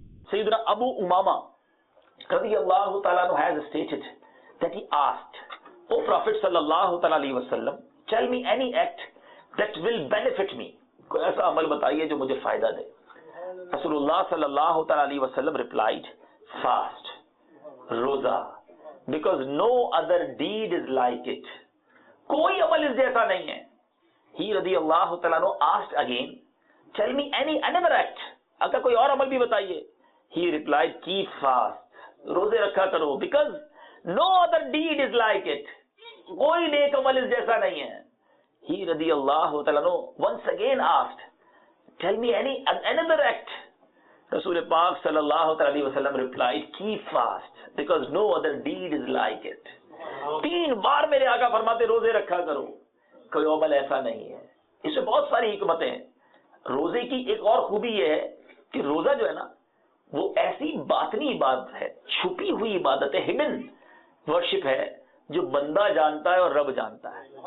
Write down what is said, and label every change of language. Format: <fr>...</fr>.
<en>Sayyidina Abu Umama radiyallahu ta'ala anhu has stated that he asked, O Prophet sallallahu ta'ala alayhi wa sallam, tell me any act that will benefit me.</en> <ur>کوئی ایسا عمل بتائیے جو مجھے فائدہ دے.</ur> <en>Rasulullah sallallahu ta'ala alayhi wa sallam replied, fast, روزہ, because no other deed is like it.</en> <ur>کوئی عمل اس جیسا نہیں ہے.</ur> <en>He radiyallahu ta'ala anhu asked again, tell me another act.</en> <ur>اگر کوئی اور عمل بھی بتائیے.</ur> <en>He replied, keep fast.</en> <ur>روزے رکھا کرو,</ur> <en>because no other deed is like it.</en> <ur>کوئی نیک عمل اس جیسا نہیں ہے.</ur> <en>He radiyallahu ta'ala anhu once again asked, tell me another act. Rasul Pak sallallahu ta'ala alayhi wa sallam replied, keep fast, because no other deed is like it.</en> <ur>3 بار میرے آقا فرماتے روزے رکھا کرو, کوئی عمل ایسا نہیں ہے. اس میں بہت ساری حکمتیں ہیں. روزے کی ایک اور خوبی یہ ہے کہ روزہ جو ہے نا وہ ایسی باطنی عبادت ہے, چھپی ہوئی عبادت ہے, ہڈن ورشپ ہے, جو بندہ جانتا ہے اور رب جانتا ہے.</ur>